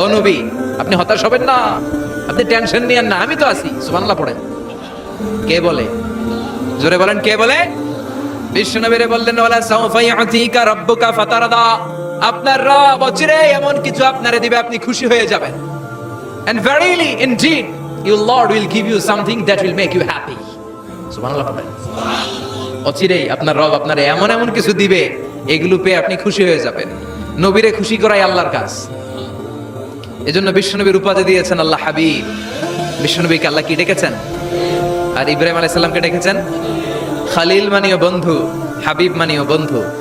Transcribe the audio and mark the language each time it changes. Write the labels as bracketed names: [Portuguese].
[Bangla] ও নবী, আপনি হতাশ হবেন না, আপনি টেনশন নিয়েন না, আমি তো আছি। সুবহানাল্লাহ পড়েন। কে বলে? জোরে বলেন, কে বলে? বিশ্বনবীরে বললেন, [Arabic] ওয়ালা সাউফা ইউতিকা রাব্বুকা ফাতারদা। [Bangla] আপনার রব অচিরেই এমন কিছু আপনারে দিবে, আপনি খুশি হয়ে যাবেন। [English] And verily indeed your Lord will give you something that will make you happy. [Bangla] সুবহানাল্লাহ। অচিরেই আপনার রব আপনারে এমন এমন কিছু দিবে, এগুলো পেয়ে আপনি খুশি হয়ে যাবেন। নবীরে খুশি করাই আল্লাহর কাজ। এজন্য বিশ্বনবীর উপাধি দিয়েছেন আল্লাহ হাবিব। বিশ্বনবীকে আল্লাহ কি ডেকেছেন? আর ইব্রাহিম আলাইহিস সালামকে ডেকেছেন খলিল মানেও বন্ধু, হাবিব মানেও বন্ধু।